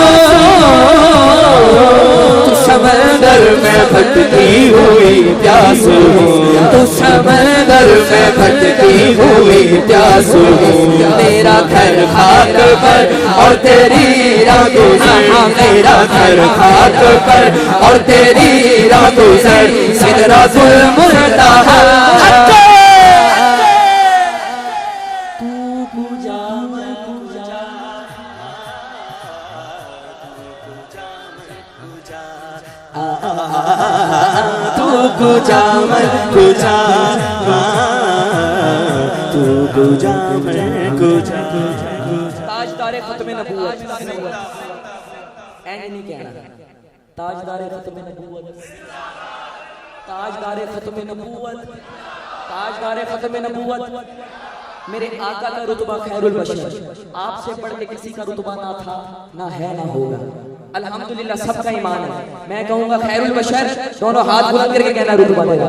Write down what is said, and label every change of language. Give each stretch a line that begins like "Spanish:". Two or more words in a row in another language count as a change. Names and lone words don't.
Urdu: تو سمندر میں بھٹکی ہوئی پیاس ہوں، تو سمندر سر میں بھٹکی ہوئی پیاسو میرا گھر خاک پر اور تیری راہ گزر میرا گھر خاک پر اور تیری راہ گزر سدرۃ المنتہا
Persian: کجا من کجا تو کجا من کجا
Urdu: تاجدار ختم نبوت اینڈ نہیں کہنا تاجدار ختم نبوت تاجدار ختم نبوت تاجدار ختم نبوت میرے آقا کا رتبہ
Arabic: خیر البشر
Urdu: آپ سے بڑھ کے کسی کا رتبہ نہ تھا نہ ہے نہ ہوگا الحمدللہ سب کا ایمان ہے میں کہوں گا
Arabic: خیر البشر
Urdu: دونوں ہاتھ بلند کر کے کہنا رتبہ تیرا